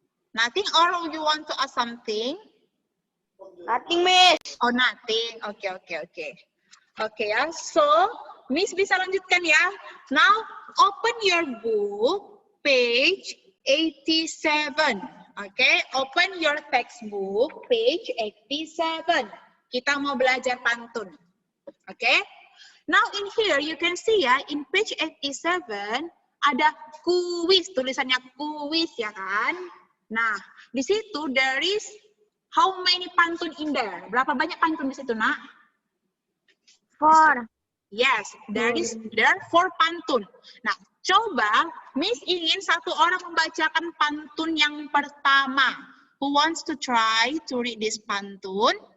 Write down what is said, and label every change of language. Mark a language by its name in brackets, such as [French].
[English] Nothing, or you want to ask something? Nothing, Miss. Oh, nothing. Oke ya. [Indonesian] So, Miss bisa lanjutkan ya. [English] Now, open your book, page 87. Oke, open your textbook, page 87. [Indonesian] Kita mau belajar pantun. Oke. [English] Now, in here, you can see [Indonesian] ya, [English] in page 87, [Indonesian] ada kuis, tulisannya kuis ya kan. Nah, di situ [English] there is how many pantun in there? [Indonesian] Berapa banyak pantun di situ, Nak? 4. [English] Yes, there are 4 pantun. [Indonesian] Nah, coba Miss ingin satu orang membacakan pantun yang pertama. [English] Who wants to try to read this pantun?